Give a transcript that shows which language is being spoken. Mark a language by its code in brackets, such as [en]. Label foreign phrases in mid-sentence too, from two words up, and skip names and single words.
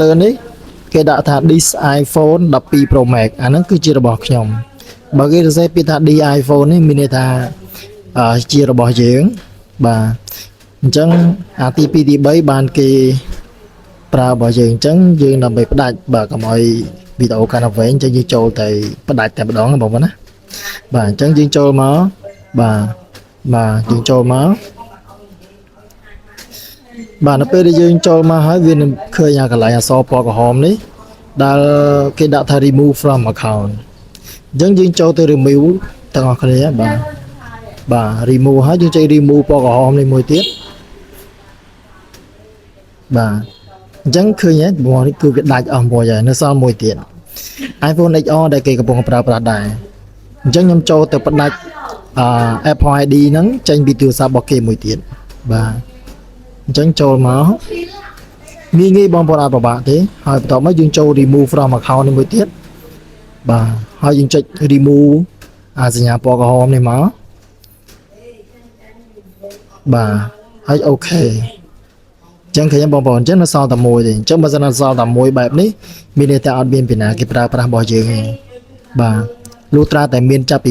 [km] លើនេះគេដាក់ថា [en] this iPhone 12 Pro Max [km] អាហ្នឹងគឺជារបស់ខ្ញុំបើគេសរសេរពាក្យថា D iPhone នេះមានន័យថាជារបស់យើងបាទអញ្ចឹងអាទី2ទី3បានគេប្រើរបស់យើងអញ្ចឹងយើងដើម្បីផ្ដាច់បាទកុំឲ្យវីដេអូកាន់តែវែងអញ្ចឹងយើងចូលទៅផ្ដាច់តែម្ដងបងប្អូនណាបាទអញ្ចឹងយើងចូលមកបាទយើងចូលមក បាទនៅពេលដែលយើងចូលមកហើយវានឹងឃើញអាកន្លែងអក្សរពណ៌ក្រហមនេះដែលគេដាក់ថា [en] remove from account [km] អញ្ចឹងយើងចូលទៅ remove ទាំងអស់គ្នាបាទ remove ហើយយើងចុច remove ពណ៌ក្រហមនេះមួយទៀត បាទអញ្ចឹងឃើញហ៎បងនេះគឺវាដាច់អស់មួយហើយនៅសល់មួយទៀត iPhone XR ដែលគេកំពុងប្រើប្រាស់ដែរអញ្ចឹងខ្ញុំចូលទៅផ្ដាច់Apple ID ហ្នឹងចេញពីទូរស័ព្ទរបស់គេមួយទៀតបាទអញ្ចឹងចូលមកងាយបងប្អូនអត់ពិបាកទេហើយបន្ទាប់មកយើងចូល [en] remove from account [km] នេះមួយទៀតបាទហើយយើងចុច remove សញ្ញាពណ៌ក្រហមនេះមក បាទហើយអូខេអញ្ចឹងឃើញបងប្អូនអញ្ចឹងនៅសល់តែមួយទេអញ្ចឹងបើសិននៅសល់តែមួយបែបនេះមានន័យថាអត់មានពីណាគេប្រើប្រាស់របស់យើងទេបាទលុះត្រាតែមានចាប់